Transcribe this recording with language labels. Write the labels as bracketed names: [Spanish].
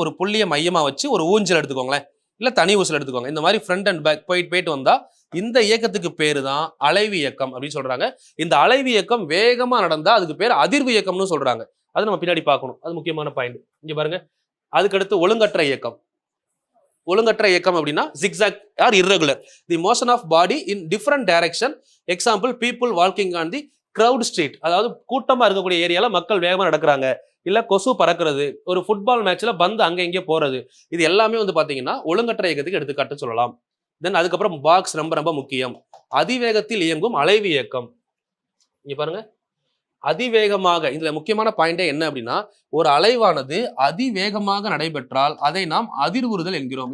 [Tamil] இது ஒரு புள்ளியை மையமா வச்சு ஒரு ஊஞ்சல் எடுத்துக்கோங்களேன், இல்ல தனி ஊசல் எடுத்துக்கோங்க. இந்த மாதிரி ஃப்ரண்ட் அண்ட் பேக் போயிட்டு வந்தா இந்த இயக்கத்துக்கு பேரு தான் அலைவு இயக்கம் அப்படின்னு சொல்றாங்க. இந்த அலைவு இயக்கம் வேகமா நடந்தா அதுக்கு பேர் அதிர்வு இயக்கம்னு சொல்றாங்க. அது நம்ம பின்னாடி பார்க்கணும், அது முக்கியமான பாயிண்ட். இங்க பாருங்க. அதுக்கடுத்து ஒழுங்கற்ற இயக்கம். ஒழுங்கற்ற இயக்கம் அப்படின்னா [English] zigzag or irregular, the motion of body in different direction. Example, people walking on the crowd street. [Tamil] அதாவது கூட்டமா இருக்கக்கூடிய ஏரியால மக்கள் வேகமா நடக்கிறாங்க, இல்ல கொசு பறக்கிறது, ஒரு ஃபுட்பால் மேட்ச்ல பந்து அங்க இங்கே போறது, இது எல்லாமே வந்து பாத்தீங்கன்னா ஒழுங்கற்ற இயக்கத்துக்கு எடுத்துக்காட்டு சொல்லலாம். தென் அதுக்கப்புறம் பாக்ஸ் ரொம்ப ரொம்ப முக்கியம். அதிவேகத்தில் இயங்கும் அலைவு இயக்கம். இங்க பாருங்க, அதிவேகமாக, இதுல முக்கியமான பாயிண்டே என்ன அப்படின்னா, ஒரு அலைவானது அதிவேகமாக நடைபெற்றால் அதை நாம் அதிர்வுறுதல் என்கிறோம்.